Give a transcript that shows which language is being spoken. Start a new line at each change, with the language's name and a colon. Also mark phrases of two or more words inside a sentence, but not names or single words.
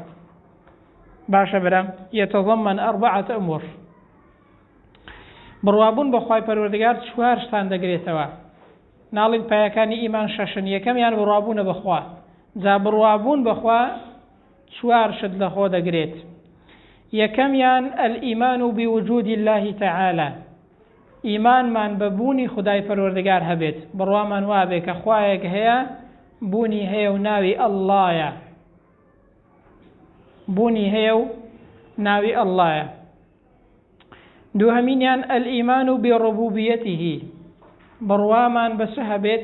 Central Kurdish: باشە برام،
Arabic: يتضمن 4 أمور.
Central Kurdish: بڕوابوون بەخوای پەروەردگار 4 شتان دەگرێتەوە. ناڵین پایەکانی ئیمان 6. یەکەمیان بڕوابوونە بەخوا. جا بڕوابوون بەخوا 4 شت لە خۆ دەگرێت.
Arabic: یەکەمیان الإيمان بوجود الله تعالى،
Central Kurdish: ئیمانمان بە بوونی خدای پەروەردگار هەبێت. بڕوامان وابێ کە خوایەک هەیە، بوونی هەیە و ناوی ئەڵڵایە. بوونی هەیە و ناوی ئەڵڵایە. دووهەمینیان
Arabic: الإيمان بربوبيته،
Central Kurdish: بڕوامان بەچ هەبێت؟